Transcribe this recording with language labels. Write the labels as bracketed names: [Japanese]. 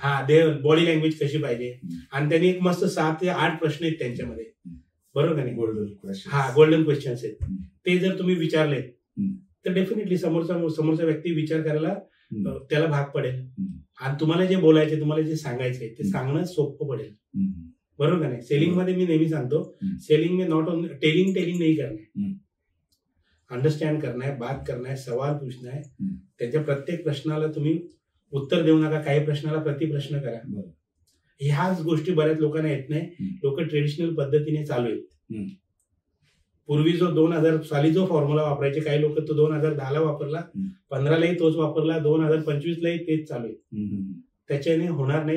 [Marathi] हा body language कशी पाहिजे, आणि त्यांनी एक मस्त 7 ते 8 प्रश्न आहेत त्यांच्यामध्ये, बरोबर आहे. गोल्डन क्वेश्चन्स आहेत. ते जर तुम्ही विचारले तर डेफिनेटली समोरचा व्यक्ती विचार करायला त्याला भाग पडेल, आणि तुम्हाला जे बोलायचे, तुम्हाला जे सांगायचे ते सांगणं सोपं पडेल, बरोबर नाही. सेलिंग मध्ये मी नेहमी सांगतो, [Hindi] सेलिंग में नॉट ओनली टेलिंग नहीं करना है, अंडरस्टँड करना है, बात करना है, सवाल पूछना है. [Marathi] त्याच्या प्रत्येक प्रश्नाला तुम्ही उत्तर देऊ नका, काही प्रश्नाला प्रतिप्रश्न करा. ह्याच गोष्टी बऱ्याच लोकांना येत नाही. लोक ट्रेडिशनल पद्धतीने चालू आहेत. पूर्वी जो 2000 साली जो फॉर्म्युला वापरायचे काही लोक, तो 2010ला वापरला, 15लाही तोच वापरला, 2025लाही तेच चालू आहे. त्याच्याने होणार नाही.